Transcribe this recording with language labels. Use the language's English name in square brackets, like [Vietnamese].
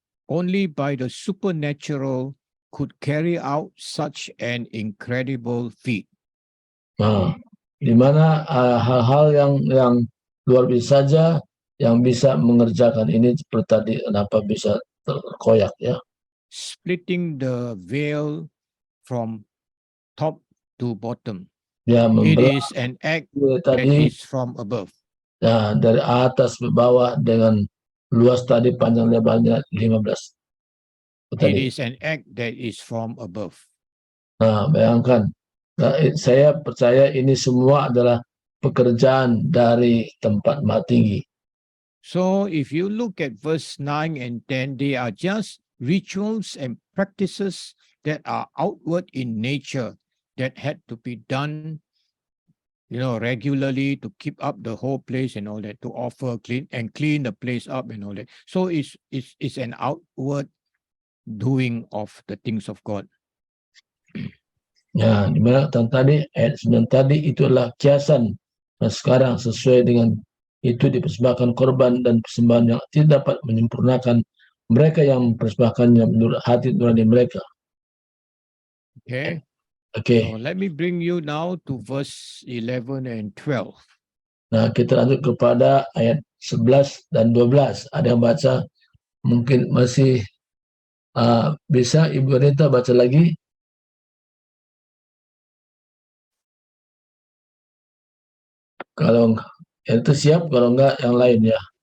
[English] Only by the supernatural could carry out such an incredible feat. [Indonesian] Di mana hal-hal yang luar biasa saja yang bisa mengerjakan ini seperti tadi, kenapa bisa terkoyak ya. [English] Splitting the veil from top to bottom. [Indonesian] Ya, [English] it is an act that is from above. [Indonesian] Ya, dari atas ke bawah dengan luas tadi panjang lebarnya 15. [English] It is an act that is from above. [Indonesian] Bayangkan. Saya percaya ini semua adalah pekerjaan dari tempat Maha Tinggi. [English] So if you look at verse 9 and 10, they are just rituals and practices that are outward in nature that had to be done, regularly to keep up the whole place and all that, to offer clean the place up and all that. So it's an outward doing of the things of God. [Indonesian] Ya, di mana tadi ayat 9 tadi itu adalah kiasan. Nah, sekarang sesuai dengan itu dipersembahkan korban dan persembahan yang tidak dapat menyempurnakan mereka yang mempersembahkannya menurut hati nurani mereka. [English] Okay. [Indonesian] Oke. [English] So let me bring you now to verse 11 and 12. [Indonesian] Nah, kita lanjut kepada ayat 11 dan 12. Ada yang baca, mungkin masih bisa Ibu Anita baca lagi? Kalau itu siap, kalau enggak yang lain ya.